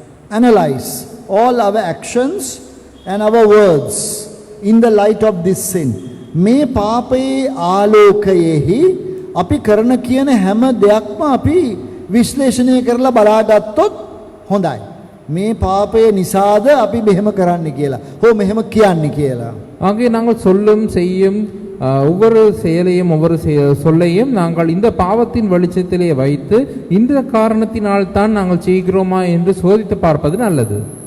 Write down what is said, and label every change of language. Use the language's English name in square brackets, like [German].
[English] Analyze all our actions and our words in the light of this sin. [Sinhala] මේ පාපයේ ආලෝකයේහි අපි කරන කියන හැම දෙයක්ම අපි විශ්ලේෂණය කරලා බලාගත්තොත් හොඳයි. මේ පාපය නිසාද අපි මෙහෙම කරන්න කියලා. හෝ මෙහෙම කියන්නේ කියලා. [Tamil] ஆகவே நாங்கள் சொல்லும் செய்யும் ஒவ்வொரு செயலையும் ஒவ்வொரு சொல்லையும் நாங்கள் இந்த பாவத்தின் வெளிச்சத்திலே வைத்து இந்த காரணத்தினால் தான் நாங்கள் செய்கிறோமா என்று சோதித்து பார்ப்பது நல்லது.